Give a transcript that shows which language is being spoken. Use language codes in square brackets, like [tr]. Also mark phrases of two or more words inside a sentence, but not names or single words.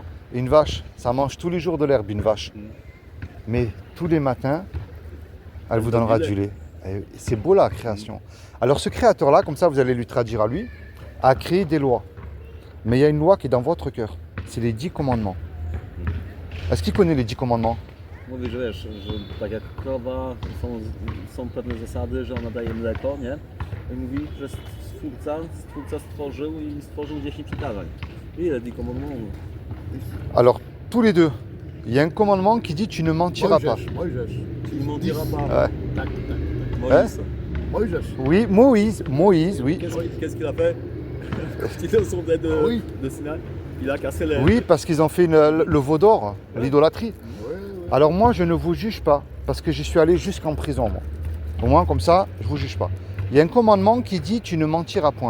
[fr] Une vache, ça mange tous les jours de l'herbe, une vache. Mais tous les matins, elle vous donne donnera du du lait. Et c'est beau la création. Alors ce créateur-là, comme ça vous allez lui traduire à lui, a créé des lois. Mais il y a une loi qui est dans votre cœur. C'est les 10 commandements. Est-ce qu'il connaît les 10 commandements? [pl] Mówisz, wiesz, że tak jak krowa, są pewne zasady, że ona daje mleko, nie? I mówi, że Stwórca stworzył i stworzył 10 przykazań. [fr] Ile dit commandements? Alors tous les deux, il y a un commandement qui dit tu ne mentiras pas. [pl] Mojżesz. [fr] Tu ne mentiras pas. Ouais. [pl] Tak, tak. [fr] Moïse. [pl] Mojżesz. [fr] Oui, Moïse, oui. Qu'est-ce qu'il a fait? Quand il descendait Ah oui. de Sinaï, il a cassé les... Oui, parce qu'ils ont fait le veau d'or, l'idolâtrie. Ouais, ouais. Alors moi, je ne vous juge pas, parce que je suis allé jusqu'en prison, moi. Au moins, comme ça, je ne vous juge pas. Il y a un commandement qui dit tu ne mentiras point.